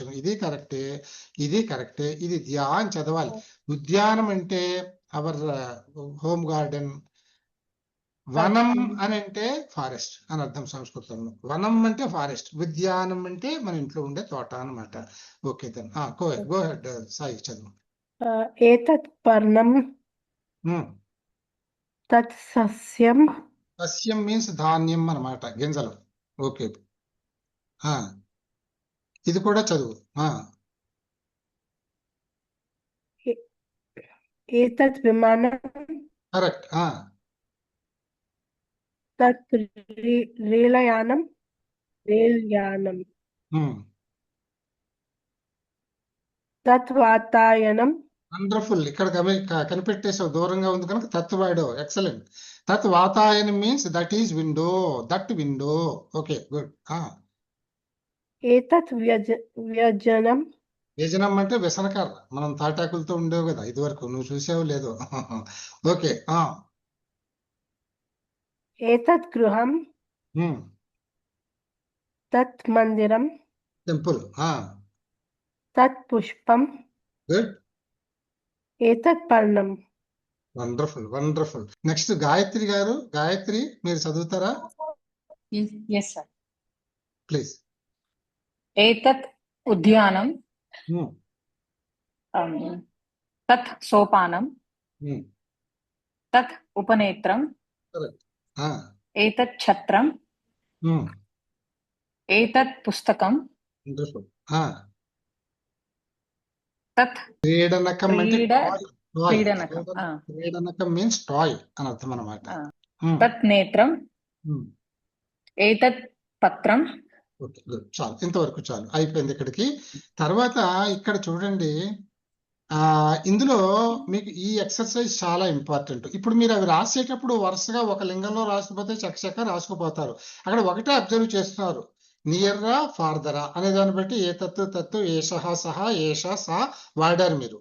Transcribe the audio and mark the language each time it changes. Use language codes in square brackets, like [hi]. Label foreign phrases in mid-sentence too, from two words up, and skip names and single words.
[te] ఇది కరెక్టే, ఇది కరెక్టే. ఇది ధ్యా అని చదవాలి. ఉద్యానం అంటే [en] our home garden, [te] వనం అని అంటే ఫారెస్ట్ అని అర్థం సంస్కృతంలో. వనం అంటే ఫారెస్ట్, ఉద్యానం అంటే మన ఇంట్లో ఉండే తోట అన్నమాట. [en] okay then go ahead Sai చదువు. [sa] एतत् पर्णं तत् सस्यं [te] సస్యం మీన్స్ ధాన్యం అన్నమాట, గింజలు. ఓకే, ఇది కూడా చదువు. [sa] एतत् विमानं [te] కరెక్ట్. [sa] तत् रेलयानं तत् वातायनं [te] వండర్ఫుల్. ఇక్కడ కనిపెట్టేసావు, దూరంగా ఉంది కనుక తత్ వాడు. [en] excellent. [sa] తత్ వాతాయనం [en] means that is window, that window. okay good. [sa] एतत् व्यजनं [te] వ్యజనం అంటే వ్యసనకర్ర, మనం తాటాకులతో ఉండేవు కదా ఇదివరకు, నువ్వు చూసావు లేదో. ఓకే. [sa] एतत् गृहं तत् मन्दिरं [te] టెంపుల్. [sa] तत् पुष्पं [te] గుడ్. [sa] एतत् पर्णं [en] wonderful wonderful. Next Gayatri గారు. [te] గాయత్రి మీరు చదువుతారా [en] Yes, sir. ప్లీజ్? [sa] एतत् उद्यानं तत् सोपानं तत् उपनेत्रं एतत् छत्रं एतत् पुस्तकं [te] వండర్ఫుల్. [sa] तत् [te] క్రీడనకం అంటే [sa] क्रीडनकं [te] క్రీడనకం [en] means toy [te] అని అర్థం అన్నమాట. [sa] तत् नेत्रं एतत् पत्रं. [en] okay good. [te] చాలు, ఇంతవరకు చాలు, అయిపోయింది ఇక్కడికి. తర్వాత ఇక్కడ చూడండి, ఇందులో మీకు ఈ ఎక్సర్సైజ్ చాలా ఇంపార్టెంట్. ఇప్పుడు మీరు అవి రాసేటప్పుడు వరుసగా ఒక లింగంలో రాసిపోతే చకచక రాసుకుపోతారు. అక్కడ ఒకటే అబ్జర్వ్ చేస్తున్నారు, నియర్రా ఫార్దరా అనే దాన్ని బట్టి ఏ తత్తు [sa] ఏషహ సహ ఏష సా [te] వాడారు మీరు.